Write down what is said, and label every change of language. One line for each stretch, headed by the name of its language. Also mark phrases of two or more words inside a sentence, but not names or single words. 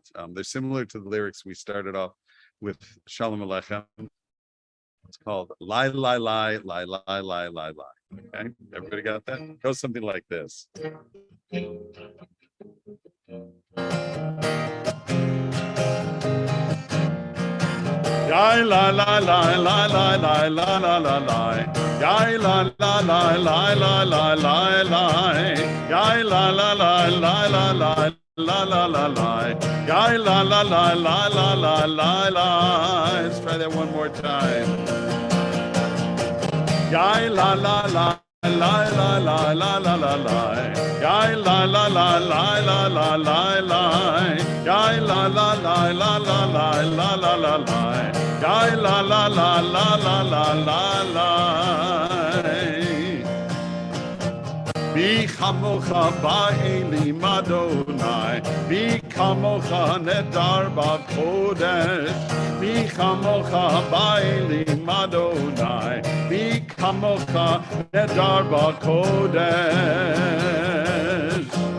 English: They're similar to the lyrics we started off with Shalom Aleichem. It's called Lie, Lie, Lie, Lie, Lie, Lie, Lie, Lie. Okay, everybody got that? It goes something like this. Yai la la la la la la la la la la. Yai la la la la la la la la. Yai la la la la la la la la la la. Yai la la la la la la la la. Let's try that one more time. Yai la la la la la la la la la la. Yai la la la la la la la la. Yai la la la la la la la la la la. Yai la la la la la la la la.
Hebrew: מי כמוכה באלים אדני, מי כמוכה נאדר בקודש. מי כמוכה באלים אדני, מי כמוכה נאדר בקודש.